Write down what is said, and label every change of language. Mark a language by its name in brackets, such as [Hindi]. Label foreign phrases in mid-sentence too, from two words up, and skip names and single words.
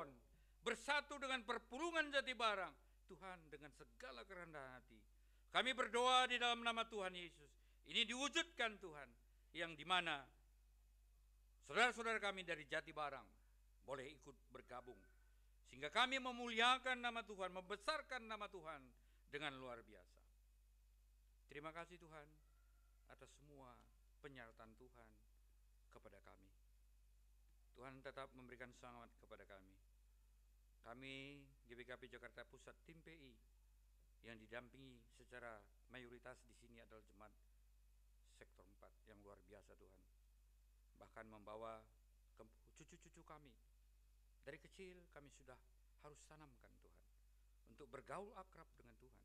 [Indonesian] bersatu dengan perpulungan Jatibarang, Tuhan, dengan segala kerendahan hati kami berdoa di dalam nama Tuhan Yesus, ini diwujudkan Tuhan, yang dimana saudara-saudara kami dari Jatibarang boleh ikut bergabung, sehingga kami memuliakan nama Tuhan, membesarkan nama Tuhan dengan luar biasa. Terima kasih Tuhan atas semua penyertaan Tuhan kepada kami. Tuhan tetap memberikan semangat kepada kami. Kami GBKP Jakarta Pusat Tim PI yang didampingi secara mayoritas di sini adalah jemaat sektor 4 yang luar biasa Tuhan. Bahkan membawa cucu-cucu kami. Dari kecil kami sudah harus tanamkan Tuhan untuk bergaul akrab dengan Tuhan.